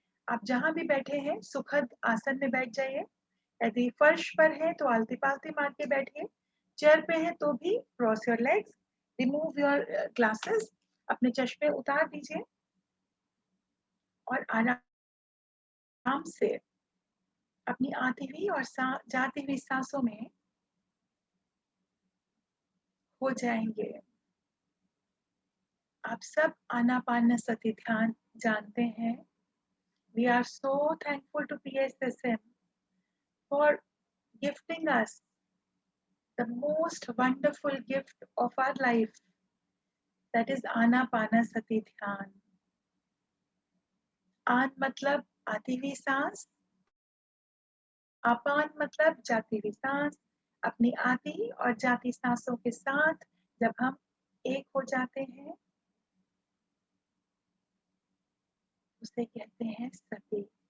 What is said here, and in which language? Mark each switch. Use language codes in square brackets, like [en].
[hi] आप जहां भी बैठे हैं सुखद आसन में बैठ जाइए। यदि फर्श पर है तो आलती पालती मार के बैठिए, चेयर पे है तो भी [en] cross your legs, remove your glasses, [hi] अपने चश्मे उतार दीजिए और आराम से अपनी आती हुई और जाती हुई सांसों में हो जाएंगे। आप सब आनापानसति ध्यान जानते हैं। [en] We are so thankful to PSSM for gifting us the most wonderful gift of our life, that is Anapanasati dhyan. [hi] आन मतलब आती हुई सांस, अपान मतलब जाती हुई सांस। अपनी आती और जाती सांसों के साथ जब हम एक हो जाते हैं, उसे कहते हैं सती।